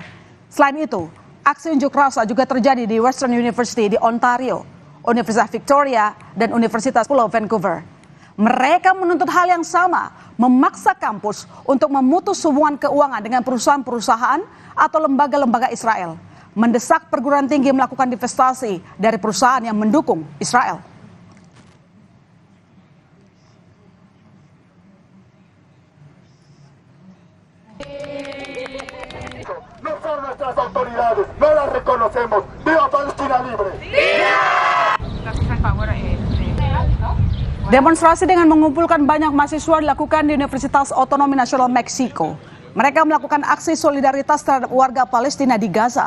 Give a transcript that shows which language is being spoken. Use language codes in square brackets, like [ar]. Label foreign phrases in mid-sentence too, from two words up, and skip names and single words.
[id] Selain itu, aksi unjuk rasa juga terjadi di Western University di Ontario, Universitas Victoria, dan Universitas Pulau Vancouver. Mereka menuntut hal yang sama, memaksa kampus untuk memutus hubungan keuangan dengan perusahaan-perusahaan atau lembaga-lembaga Israel, mendesak perguruan tinggi melakukan divestasi dari perusahaan yang mendukung Israel. [es] No son nuestras autoridades, no las reconocemos. ¡Viva Palestina libre! [id] Demonstrasi dengan mengumpulkan banyak mahasiswa dilakukan di Universitas Otonomi Nasional Meksiko. Mereka melakukan aksi solidaritas terhadap warga Palestina di Gaza.